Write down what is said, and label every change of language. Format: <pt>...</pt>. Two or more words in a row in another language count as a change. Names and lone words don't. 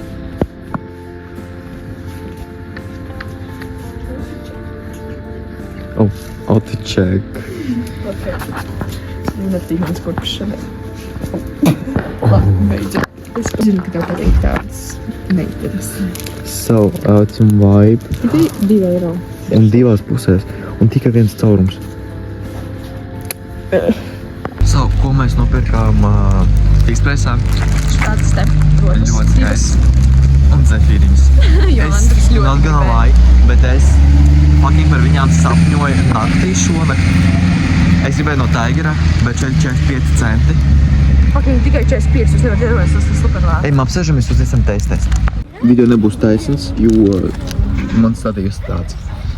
<en>Auto check. Ok.</en> <lv>Man nepatīk mans kurpis šodien. Labi, beidzam. Es zinu, ka tev patīk tādas meitenes.</lv> <en>So, autumn vibe.</en> <lv>2 eiro. Un 2 pusēs. Un tikai viens caurums. So, ko mēs nopirkām Fix Price'ā? Šādas te rotas. Ļoti skaists. Un zefīriņas. Jo Andris ļoti</lv> <en>not gonna lie,</en> <lv>bet es fucking par viņām sapņoju naktī šonakt. Es gribēju no Tigera, bet 45 centi. Fucking tikai 45, es nevaru iedomāties, tas ir super lēti. Ejam apsēžamies, uzliekam testēs. Video nebūs taisns, jo man stādījās tāds.</lv>